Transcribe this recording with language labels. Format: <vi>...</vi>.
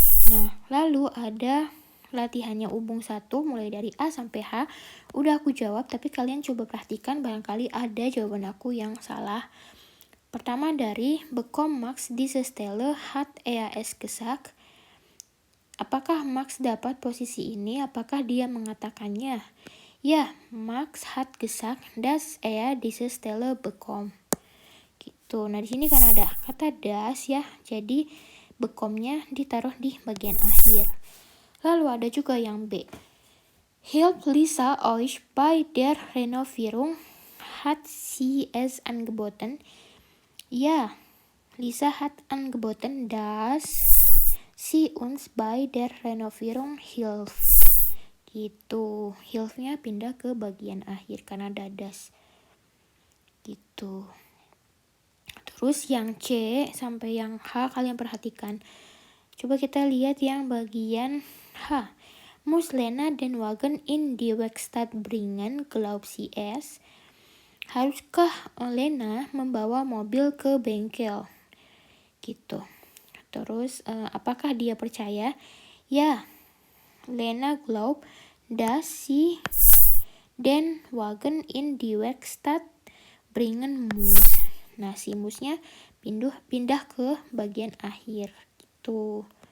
<id>Nah, lalu ada latihannya Übung 1 mulai dari A sampai H. Udah aku jawab, tapi kalian coba perhatikan barangkali ada jawaban aku yang salah. Pertama dari</id> <de>bekom Max diese Stelle hat er es gesagt.</de> <id>Apakah Max dapat posisi ini? Apakah dia mengatakannya?</id> <de>Ya, Max hat gesagt, dass er diese Stelle bekommt.</de> <id>Gitu. Nah, di sini kan ada kata das ya. Jadi bekomnya ditaruh di bagian akhir. Lalu ada juga yang B.</id> <de>Hilft Lisa euch bei der Renovierung? Hat sie es angeboten? Ja, Lisa hat angeboten, dass sie uns bei der Renovierung hilft.</de> <id>Gitu. Hilfnya pindah ke bagian akhir karena ada das. Gitu. Terus yang C sampai yang H kalian perhatikan. Coba kita lihat yang bagian H.</id> <de>Muss Lena den Wagen in die Werkstatt bringen, glaubt sie es?</de> <id>Haruskah Lena membawa mobil ke bengkel? Gitu. Terus, apakah dia percaya?</id> <de>Ya, Lena glaubt, dass sie den Wagen in die Werkstatt bringen muss.</de> <id>Nah, si musnya pindah ke bagian akhir gitu.</id>